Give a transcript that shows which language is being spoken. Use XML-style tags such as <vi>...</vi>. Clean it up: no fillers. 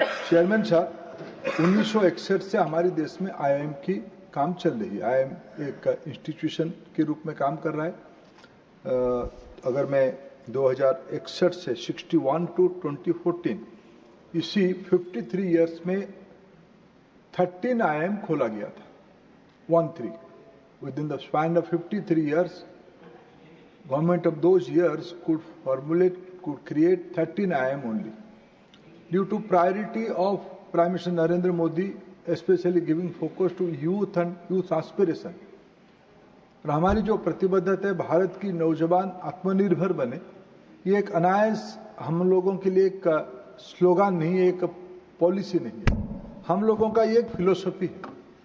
<hi>Chairman साहब, 1961 से हमारे देश में IIM की काम चल रही है। IIM एक इंस्टीट्यूशन के रूप में काम कर रहा है। अगर मैं 2061 से 61 टू 2014 इसी 53 इयर्स में 13 IIM खोला गया था।</hi> <en>13 within the span of 53 years, government of those years could create 13 IIM only. Due to priority of Prime Minister Narendra Modi, especially giving focus to youth and youth aspiration,</en> <hi>और हमारी जो प्रतिबद्धता है भारत की नौजवान आत्मनिर्भर बने, ये एक अनायास हम लोगों के लिए एक स्लोगन नहीं है, एक पॉलिसी नहीं है, हम लोगों का ये एक फिलोसफी है।</hi>